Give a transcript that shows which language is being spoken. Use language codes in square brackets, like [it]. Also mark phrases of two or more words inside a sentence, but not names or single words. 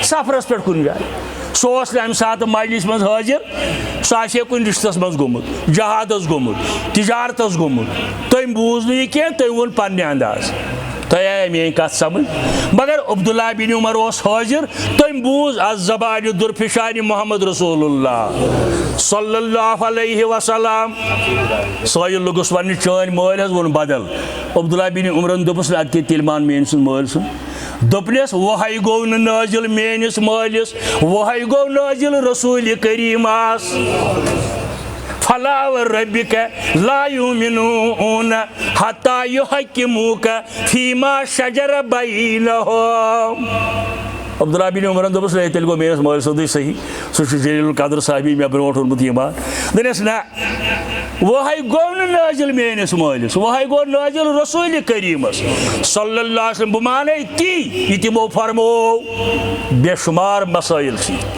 [ks] سفرس پٮ۪ٹھ کُنہِ جایہِ سُہ اوس نہٕ امہِ ساتہٕ مجلس منٛز حٲضِر سُہ آسہِ ہے کُنہِ رشتس منٛز گوٚمُت جہادس گوٚمُت تجارتس گوٚمُت تٔمۍ بوٗز نہٕ یہِ کینٛہہ تٔمۍ ووٚن پننہِ انداز تۄہہِ آیہِ میٲنۍ کتھ سمجھ مگر عبداللہ بن عمر اوس حٲضِر تٔمۍ بوٗز از زبانہِ درفشانہِ محمد رسول اللہ [ar] صلی اللہ علیہ وسلم [ks] سٲیِل لوٚگُس وننہِ چٲنۍ مٲلۍ حظ ووٚن بدل عبداللہ بن عمرن دوٚپُس ادٕ کیٛاہ تیٚلہِ مان میٲنۍ سُنٛد مٲلۍ سُنٛد دوٚپنس وۄہے گوٚو نہٕ نٲزِل میٲنِس مٲلِس وۄہے گوٚو نٲزِل رسوٗلِ کریٖمس [ar] فلا وربک لا یؤمنون حتی یحکموک فیما شجر بینہم [ks] عبداللہ بن عمرن دوٚپُس ہے تیٚلہِ گوٚو میٲنِس مٲلۍ سیوٚدُے صحیح سُہ چھُ جلیل القدر صٲحبی مےٚ برونٛٹھ اوٚنمُت ایٖمان دوٚپنس نہ وۄہے گوٚو نہٕ نٲزِل میٲنِس مٲلِس وۄہے گوٚو نٲزِل رسوٗلِ کریٖمس [ar] صلی اللہ علیہ وسلم [ks] بہٕ مانے تی یہِ تِمو فرموو بے شُمار مسٲیِل چھِ